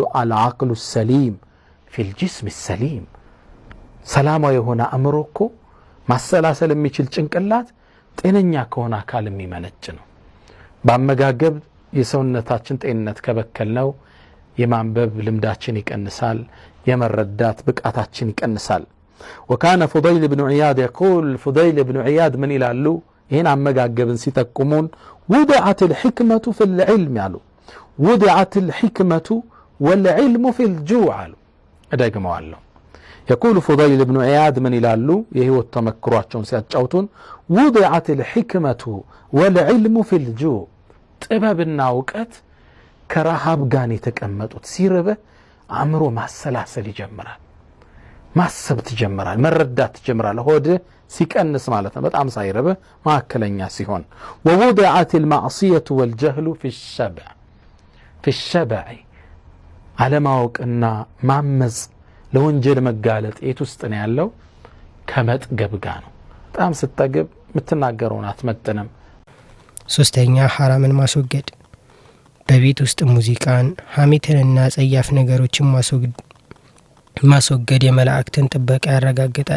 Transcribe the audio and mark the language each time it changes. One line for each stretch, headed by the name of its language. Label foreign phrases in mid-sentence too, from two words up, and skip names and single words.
Arabic: العقل السليم في الجسم السليم፣
Amharic: ሰላማዊ የሆነ አእምሮ እኮ ማሰላሰል የሚችል ጭንቅላት ጤነኛ ከሆነ አካል የሚመነጭ ነው። በአመጋገብ የሰውነታችን ጤንነት ከበከል ነው የማንበብ ልምዳችን ይቀንሳል፣ የመረዳት ብቃታችን ይቀንሳል።
Arabic: وكان فضيل بن عياد يقول، فضيل بن عياد من
Amharic: ይላሉ ይህን አመጋገብን ሲጠቁሙን
Arabic: وضعت الحكمة في العلم አሉ። وضعت الحكمة والعلم في الجوع
Amharic: አሉ። እደግመዋለሁ።
Arabic: يقول فضيل بن عياد من
Amharic: ይላሉ የህይወት ተመክሯቸውን ሲያጫውቱን
Arabic: وضعت الحكمة والعلم في الجوع፣
Amharic: ጥበብና እውቀት ከረሃብ ጋር የተቀመጡት። ሲርበህ አእምሮ ማሰላሰል ይጀምራል፣ ማሰብ ትጀምራል፣ መረዳት ትጀምራል። ሆድ ሲቀንስ ማለት ነው፣ በጣም ሳይርበህ ማከለኛ ሲሆን።
Arabic: ووضعت المعصية والجهل في الشبع
Amharic: አለማወቅና ማመጽ ለወንጀል መጋለጥ የት ውስጥ ነው ያለው? ከመጥገብ ጋር ነው። በጣም ስትጠግብ የምትናገረውን አትመጥንም። ሶስተኛ ሐራምን ማስወገድ። በቤት ውስጥ ሙዚቃን፣ ሐሜትንና ጸያፍ ነገሮችን ማስወገድ የመላእክትን ጥበቃ ያረጋግጣል።